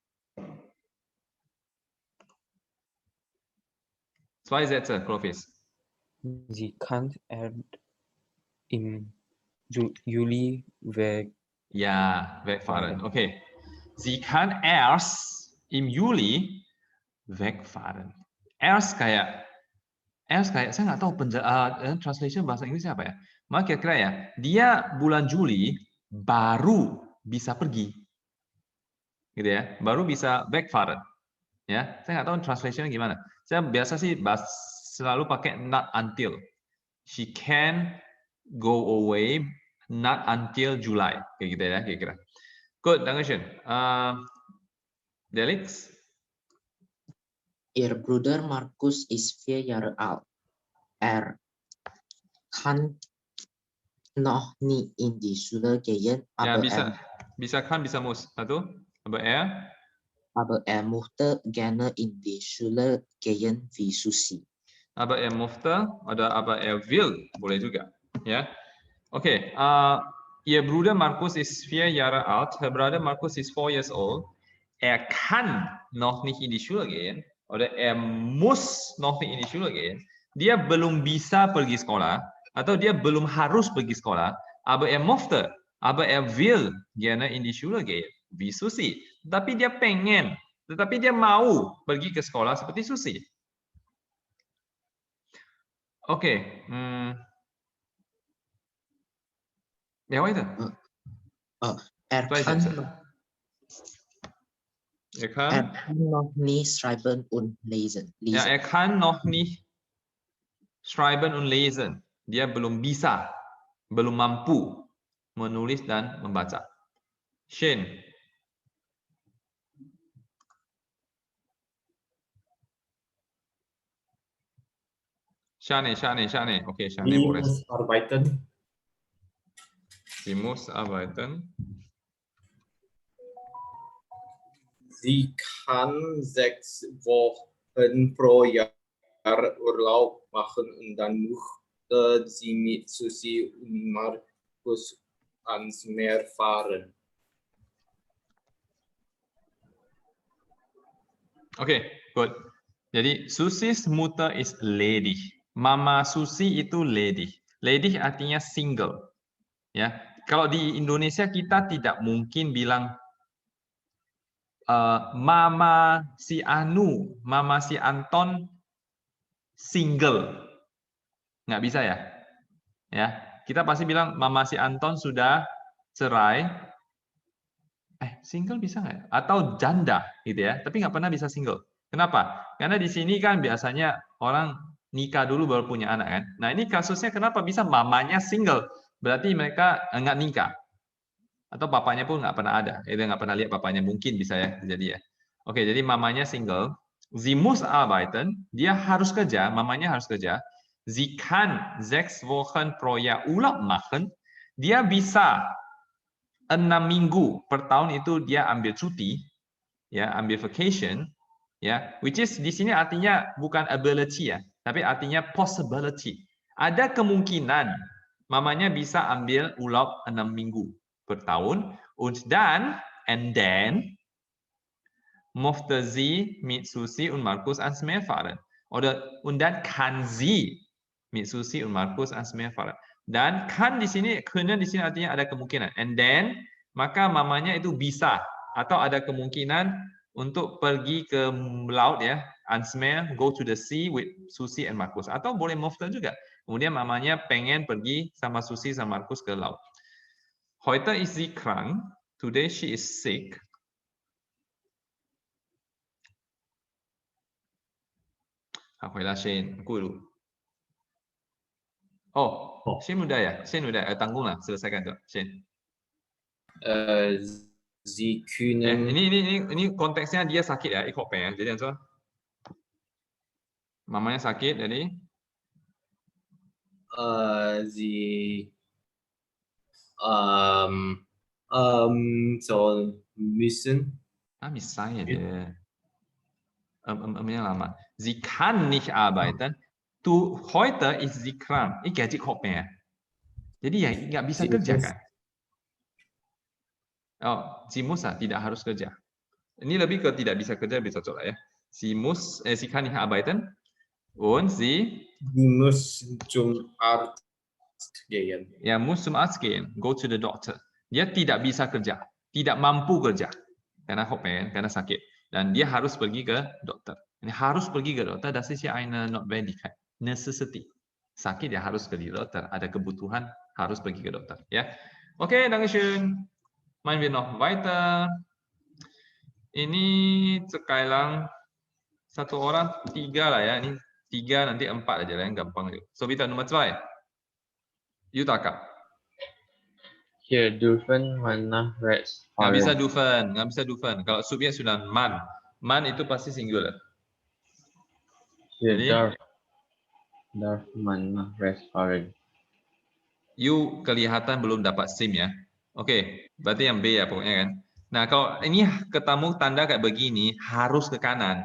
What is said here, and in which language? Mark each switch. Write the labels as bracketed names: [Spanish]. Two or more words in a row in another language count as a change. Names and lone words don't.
[German] Zwei Sätze, Clovis. Sie kann im Juli weg. Ja, wegfahren. Okay. Sie kann erst im Juli wegfahren. [Indonesian] Erst kayak saya nggak tahu translation bahasa Inggrisnya apa ya. Maka kira-kira ya, dia bulan Juli baru bisa pergi. Gitu ya, baru bisa wegfahren. Ya, saya nggak tahu translation gimana. Saya biasa sih selalu pakai [English] not until. She can go away not until July. [Indonesian] Kayak gitu ya, kira-kira. Good, [German] Dankeschön. Delix? Ihr Bruder Markus ist 4 Jahre alt. Kann noch nie in die Schule gehen, [Indonesian] Ya, [German] aber [Indonesian] bisa kann, bisa muss. Satu, [German] aber möchte gerne in die Schule gehen wie Susi. Aber möchte oder aber will, [Indonesian] boleh juga. Ya. [German] Okay, Ihr Bruder Markus ist 4 Jahre alt. [English] Her brother Markus ist 4 years old. [German] Kann noch nicht in die Schule gehen oder muss noch nicht in die Schule gehen. [Indonesian] Dia belum bisa pergi sekolah atau dia belum harus pergi sekolah. [German] Aber möchte, aber will gerne in die Schule gehen. Wie Susi. [Indonesian] Tapi dia pengen, tetapi dia mau pergi ke sekolah seperti Susi. Oke. [German] Ja, weiter. Er kann noch nie schreiben und lesen. Ja, er kann noch nicht schreiben und lesen. [Indonesian] Dia belum bisa, belum mampu menulis dan membaca. Shane. Shane. Oke, Shane boleh. [German] Sie muss arbeiten. Sie kann 6 Wochen pro Jahr Urlaub machen und dann möchte sie mit Susi und Markus ans Meer fahren. [English] Oke, good. [German] Jadi Susi's Mutter ist ledig. [Indonesian] Mama Susi itu ledig. Ledig artinya single. Ya, kalau di Indonesia kita tidak mungkin bilang Mama si Anu, Mama si Anton single. Nggak bisa ya? Ya, kita pasti bilang Mama si Anton sudah cerai. Single bisa nggak ya? Atau janda gitu ya, tapi nggak pernah bisa single. Kenapa? Karena di sini kan biasanya orang nikah dulu baru punya anak kan. Nah ini kasusnya kenapa bisa mamanya single? Berarti mereka nggak nikah. Atau papanya pun nggak pernah ada. Itu nggak pernah lihat papanya, mungkin bisa ya jadi ya. Oke, jadi mamanya single. [German] Sie muss arbeiten, [Indonesian] dia harus kerja, mamanya harus kerja. [German] Sie kann 6 Wochen pro Jahr Urlaub machen, [Indonesian] dia bisa 6 minggu per tahun itu dia ambil cuti, ya, ambil vacation, ya, [English] which is [Indonesian] di sini artinya bukan ability ya, tapi artinya possibility. Ada kemungkinan mamanya bisa ambil urlaub 6 minggu per tahun, [German] und then möchte sie mit Susi und Markus ans Meer fahren. Und dann kann sie mit Susi und Markus ans Meer fahren. [Indonesian] Dan kan di sini, können di sini artinya ada kemungkinan. [English] And then, [Indonesian] maka mamanya itu bisa atau ada kemungkinan untuk pergi ke laut ya, [German] ans Meer, [English] go to the sea with Susi and Markus. [Indonesian] Atau boleh möchte juga. Kemudian mamanya pengen pergi sama Susi sama Markus ke laut. [German] Heute ist sie krank. [English] Today she is sick. [Indonesian] Akhirnya Shane, aku dulu. Oh, Shane udah ya? Shane udah, tanggunglah, selesaikan tuh, Shane. [German] Sie können... [Indonesian] Ini konteksnya dia sakit ya, [German] ich hoffe ya. [Indonesian] Jadi Ansel, mamanya sakit, jadi [German] sie soll müssen. [Indonesian] Misalnya deh. Lama. [German] Sie kann nicht arbeiten. Heute ist sie krank. [Indonesian] Ini gaji hopnya ya. Jadi ya nggak bisa kerja kan? Oh, [German] sie muss [Indonesian] tidak harus kerja. Ini lebih ke tidak bisa kerja, lebih cocok lah ya. [German] Sie kann nicht arbeiten und sie Sie muss zum Arzt gehen. ya muss zum Arzt gehen, [English] go to the doctor. [Indonesian] Dia tidak bisa kerja, tidak mampu kerja karena karena sakit, dan dia harus pergi ke dokter. Ini harus pergi ke dokter, [German] das ist ja eine Notwendigkeit, [English] necessity. [Indonesian] Sakit ya harus ke dokter, ada kebutuhan harus pergi ke dokter. Ya, oke, [German] dankeschön. Machen wir noch weiter. [Indonesian] Ini sekarang satu orang 3 lah ya, ini 3 nanti 4 aja lah yang gampang. [German] So bitte Nummer 2. Yutaka. Hier dürfen man nach rechts [Indonesian] Nggak bisa [German] fahren. [Indonesian] nggak bisa dürfen. Kalau subjek sudah man. Man itu pasti singular. [German] Hier [Indonesian] Jadi, [German] darf man nach rechts fahren. [Indonesian] you kelihatan belum dapat SIM ya. Oke, berarti yang B ya pokoknya kan. Nah, kalau ini ketemu tanda kayak begini, harus ke kanan.